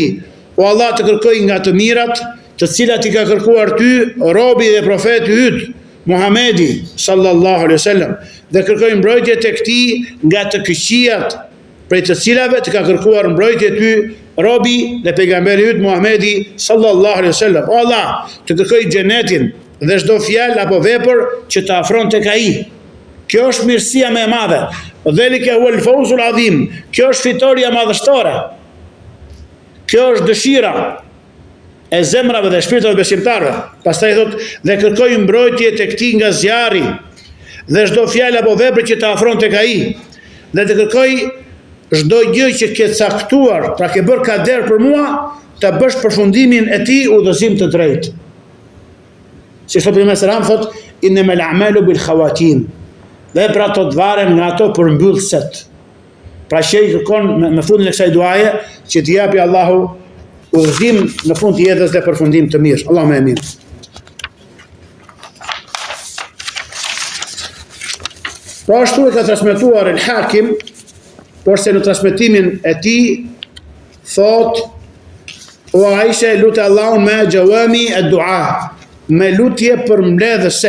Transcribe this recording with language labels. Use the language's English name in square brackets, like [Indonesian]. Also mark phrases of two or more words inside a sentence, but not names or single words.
[Albanian] O Allah, të kërkoj nga të mirat, të cilat i ka kërkuar ty, robi dhe profeti yt, Muhamedi [Arabic] صلى الله عليه وسلم, [Albanian] dhe kërkoj mbrojtje tek ti nga të këqijat, prej të cilave të ka kërkuar mbrojtje ty, robi dhe pejgamberi yt Muhamedi [Arabic] صلى الله عليه وسلم. [Albanian] O Allah, të kërkoj xhenetin dhe çdo fjalë apo vepër që të afron tek ai. Kjo është mirësia më e madhe. [Arabic] ذلك هو الفوز العظيم. [Albanian] Kjo është fitoria madhështore. Kjo është dëshira e zemrave dhe shpirtave besimtarëve. Pastaj thot, dhe kërkoj mbrojtje tek ti nga zjarri dhe çdo fjalë apo vepër që të afron tek ai. Dhe të kërkoj çdo gjë që ke caktuar, pra ke bërë kader për mua, ta bësh përfundimin e tij udhëzim të drejtë. Si thot pejgamberi selam, thot, [Arabic] إنما الأعمال بالخواتيم. [Albanian] Veprat të varen nga ato përmbyllëset. Pra që i kërkon në fundin e kësaj duaje që t'i japi Allahu udhëzim në fund të jetës dhe përfundim të mirë. [Arabic] اللهم آمين. [Albanian] Pra ashtu e ka transmetuar El Hakim, porse në transmetimin e tij thot, o Aisha, lutë Allahun me gjawami e dua, me lutje për mbledhëse.